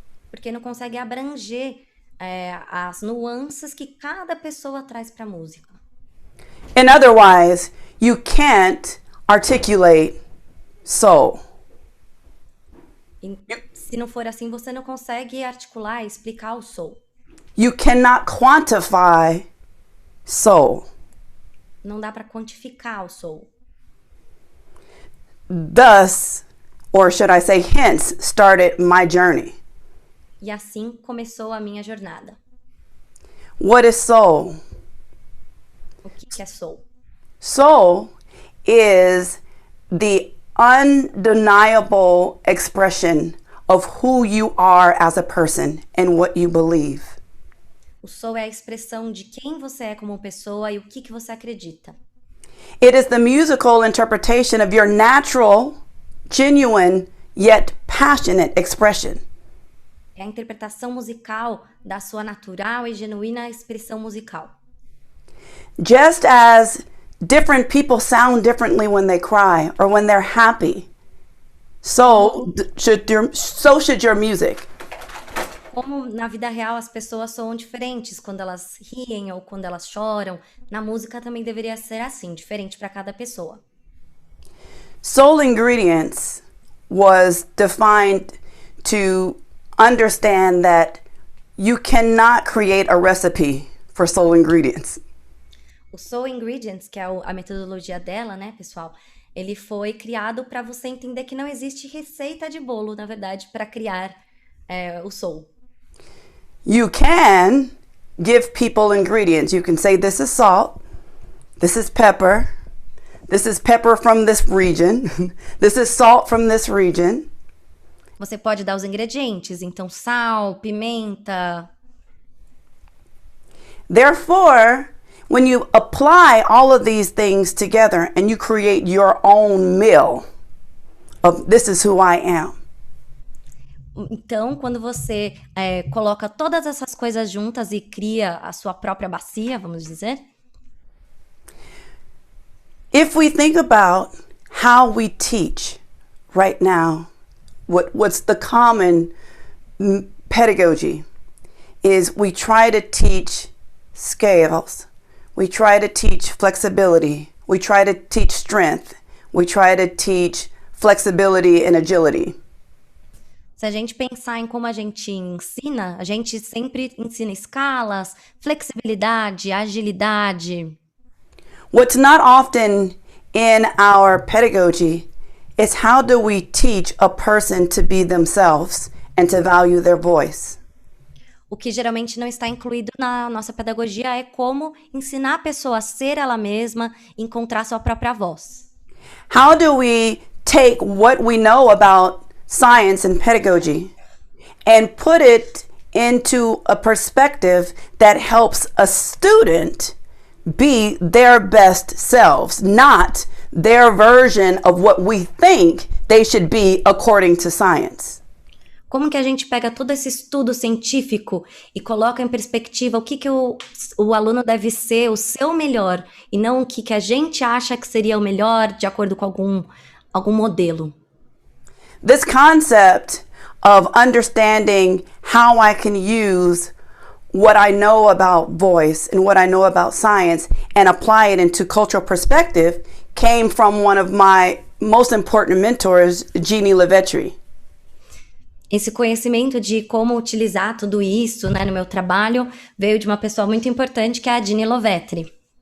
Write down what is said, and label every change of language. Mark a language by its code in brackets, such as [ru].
[pt] Porque não consegue abranger as nuances que cada pessoa traz para a música. [en] And otherwise, you can't articulate soul. [pt] E, se não for assim, você não consegue articular e explicar o soul. [en] You cannot quantify soul. [pt] Não dá para quantificar o soul. [en] Thus, or should I say hence, started my journey. [pt] E assim começou a minha jornada. [en] What is soul? [pt] O que é soul? [en] Soul is the undeniable expression of who you are as a person and what you believe. [pt] O soul é a expressão de quem você é como pessoa e o que você acredita. [en] It is the musical interpretation of your natural, genuine, yet passionate expression. [pt] É a interpretação musical da sua natural e genuína expressão musical. [en] Just as different people sound differently when they cry or when they're happy, so should your music. [pt] Como na vida real as pessoas soam diferentes quando elas riem ou quando elas choram, na música também deveria ser assim, diferente para cada pessoa. [en] Soul ingredients was defined to understand that you cannot create a recipe for soul ingredients. [pt] O Soul Ingredients, que é a metodologia dela, né, pessoal? Ele foi criado para você entender que não existe receita de bolo, na verdade, para criar o soul. [en] You can give people ingredients. You can say, this is salt, this is pepper from this region, this is salt from this region. [pt] Você pode dar os ingredientes, então sal, pimenta. [en] Therefore, when you apply all of these things together and you create your own meal of this is who I am. [pt] Então, quando você coloca todas essas coisas juntas e cria a sua própria bacia, vamos dizer. [en] If we think about how we teach right now, what's the common pedagogy is we try to teach scales, we try to teach flexibility, we try to teach strength, we try to teach flexibility and agility. [pt] Se a gente pensar em como a gente ensina, a gente sempre ensina escalas, flexibilidade, agilidade. [en] What's not often in our pedagogy is how do we teach a person to be themselves and to value their voice. [pt] O que geralmente não está incluído na nossa pedagogia é como ensinar a pessoa a ser ela mesma, encontrar sua própria voz. [en] How do we take what we know about science and pedagogy and put it into a perspective that helps a student be their best selves, not their version of what we think they should be according to science? [pt] Como que a gente pega todo esse estudo científico e coloca em perspectiva o que o aluno deve ser, o seu melhor, e não o que a gente acha que seria o melhor de acordo com algum modelo? [en] This concept of understanding how I can use what I know about voice and what I know about science and apply it into cultural perspective came from one of my most important mentors, Jeannie Levetri. [pt] Esse conhecimento de como utilizar tudo isso, né, no meu trabalho veio de uma pessoa muito importante que é a Jeannie Levetri.